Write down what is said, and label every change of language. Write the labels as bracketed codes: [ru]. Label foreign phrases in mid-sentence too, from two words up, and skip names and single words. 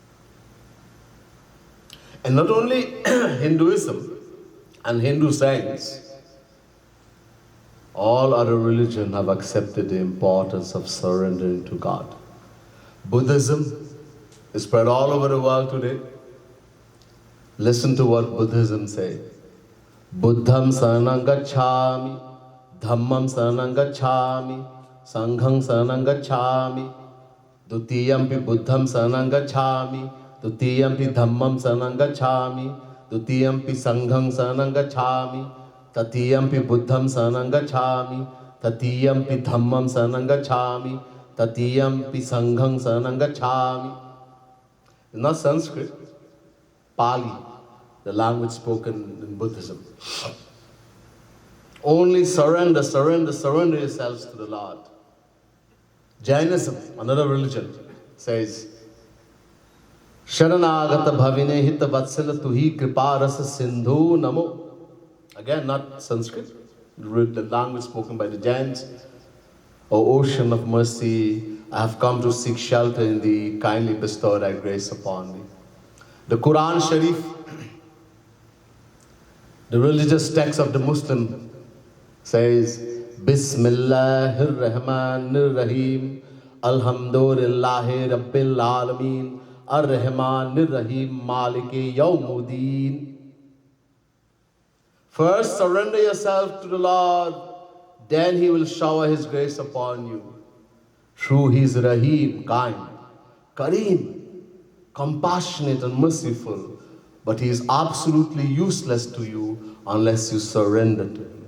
[en] And not only Hinduism and Hindu saints, all other religions have accepted the importance of surrendering to God. Buddhism is spread all over the world today. Listen to what Buddhism says. [pi] Buddham saranam gacchami, dhammam saranam gacchami, sangham saranam gacchami, dutiyampi buddham saranam gacchami, dutiyampi dhammam saranam gacchami, dutiyampi sangham saranam gacchami, tatiyampi buddham saranam gacchami, tatiyampi dhammam saranam gacchami, tatiyampi sangham saranam gacchami. [en] It's not Sanskrit, Pali, the language spoken in Buddhism. Only surrender, surrender, surrender yourselves to the Lord. Jainism, another religion, says, [pra] Sharanagata bhavine hita vatsala tuhi kripa rasa sindhu namo. [en] Again, not Sanskrit, the language spoken by the Jains. O ocean of mercy, I have come to seek shelter in thee, kindly bestow thy grace upon me. The Quran Sharif, the religious text of the Muslim, says, [ar] بسم الله الرحمن الرحيم، الحمد لله رب العالمين، الرحمن الرحيم، مالك يوم الدين. [en] First, surrender yourself to the Lord, then He will shower His grace upon you. Through His Rahim, kind, Kareem, compassionate and merciful, but He is absolutely useless to you unless you surrender to Him.